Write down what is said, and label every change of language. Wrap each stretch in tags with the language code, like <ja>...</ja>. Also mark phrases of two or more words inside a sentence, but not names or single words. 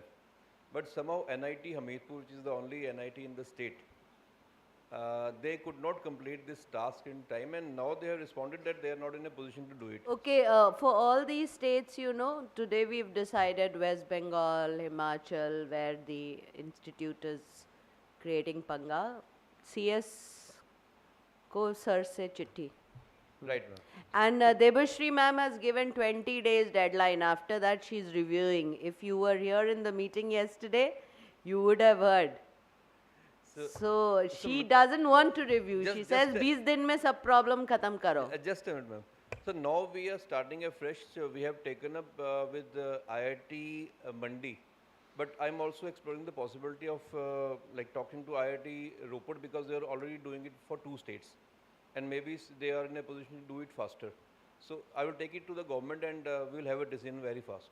<en>But somehow NIT Hamirpur, which is the only NIT in the state, they could not complete this task in time, and now they have responded that they are not in a position to do it. Okay, for all these states, you know, today we've decided West Bengal, Himachal, where the institute is creating Panga,</en> <hi>सीएस को सर से चिट्ठी.</hi> <en>Right, ma'am. And Debashri ma'am has given 20 days deadline. After that, she's reviewing. If you were here in the meeting yesterday, you would have heard. So she doesn't want to review. She says,</en> <hi>20 दिन में सब problem खत्म करो.</hi> <en>Just a minute, ma'am. So now we are starting afresh. So we have taken up with IIT Mandi. But I'm also exploring the possibility of like talking to IIT Ropar, because they are already doing it for 2 states. And maybe they are in a position to do it faster. So I will take it to the government, and we will have a decision very fast.</en>